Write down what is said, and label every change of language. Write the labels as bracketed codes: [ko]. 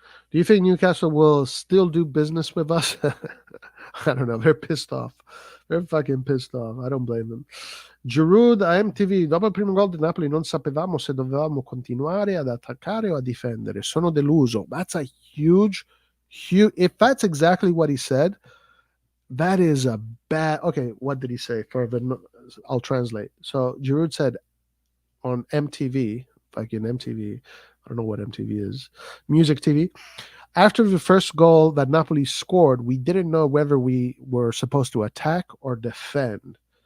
[en] Do you think Newcastle will still do business with us? I don't know. They're pissed off. They're fucking pissed off. I don't blame them. [it] Giroud a MTV, dopo il primo gol di Napoli non sapevamo se dovevamo continuare ad attaccare o a difendere. [en] Sono deluso. That's a huge. If that's exactly what he said, that is a bad. Okay, what did he say? I'll translate. So Giroud said on MTV, fucking MTV. I don't know what MTV is. Music TV. After the first goal that Napoli scored, we didn't know whether we were supposed to attack or defend.